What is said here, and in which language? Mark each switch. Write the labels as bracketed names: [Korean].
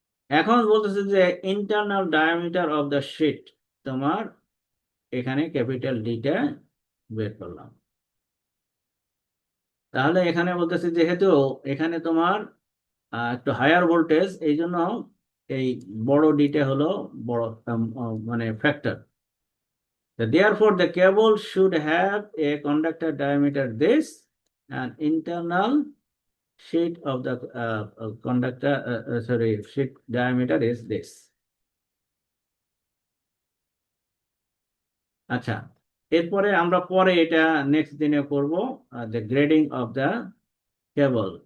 [Bangla] এখন বলতেছে যে internal diameter of the sheet, তোমার এখানে ক্যাপিটাল ডিটা বের করলাম। তাহলে এখানে বলতেছে যেহেতু এখানে তোমার একটু হায়ার ভোল্টেজ, এই জন্য এই বড় ডিটা হলো বড় মানে factor. [English] Therefore, the cable should have a conductor diameter this and internal sheet of the conductor, sheet diameter is this. [Bangla] আচ্ছা, এরপরে আমরা পরে এটা নেক্সট দিনে করব, যে গ্রেডিং অফ দ্য কেবল।